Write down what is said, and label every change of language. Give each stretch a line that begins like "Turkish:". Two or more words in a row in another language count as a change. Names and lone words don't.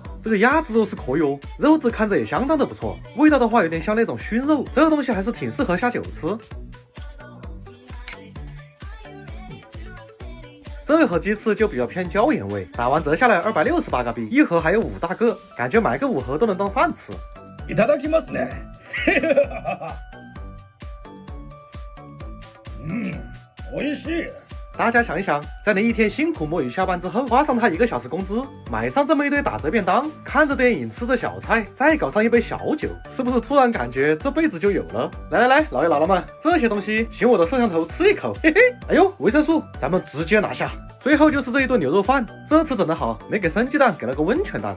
Chinese: 这个鸭子肉是可以哦，肉质看着也相当的不错，味道的话有点像那种熏肉，这个东西还是挺适合下酒吃。这盒鸡翅就比较偏椒盐味，打完折下来268个币，一盒还有5大个，感觉买个5盒都能当饭吃。
Japanese: いただきますね。美味しい。
Chinese: 大家想一想，在你一天辛苦摸鱼下班之后，花上他1个小时工资，买上这么一堆打折便当，看着电影，吃着小菜，再搞上一杯小酒，是不是突然感觉这辈子就有了？来，老爷姥姥们，这些东西请我的摄像头吃一口，嘿嘿。哎呦，维生素，咱们直接拿下。最后就是这一顿牛肉饭，这次整得好，没给生鸡蛋，给了个温泉蛋。